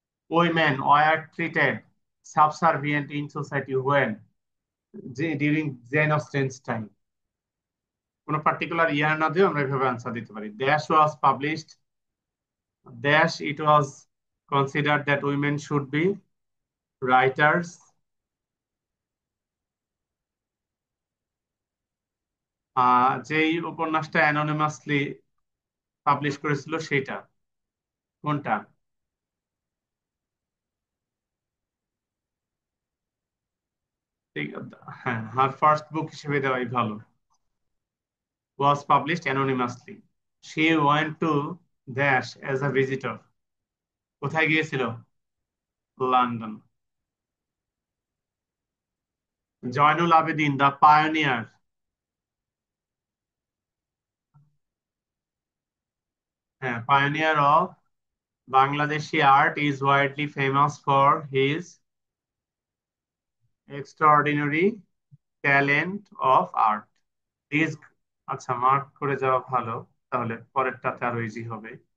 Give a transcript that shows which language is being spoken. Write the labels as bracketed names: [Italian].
[English] Women were treated subservient in society when? During Jane Austen's time. [Bangla] কোনো particular ইয়ার না দিয়ে আমরা এভাবে আনসার দিতে পারি। [English] Dash was published, dash it was considered that women should be writers. [Bangla] যেই উপন্যাসটা অ্যানোনিমাসলি পাবলিশ করেছিল সেটা কোনটা? হ্যাঁ, হার ফার্স্ট বুক হিসেবে দেওয়াই ভালো। [English] Was published anonymously. She went to Dash as a visitor. [Bangla] কোথায় গিয়েছিল? [English] London. Zainul Abedin, the pioneer. হ্যাঁ, pioneer of Bangladeshi art, is widely famous for his extraordinary talent of art. [Bangla] These, আচ্ছা মার্ক করে যাওয়া ভালো, তাহলে পরেরটাতে আরো ইজি হবে।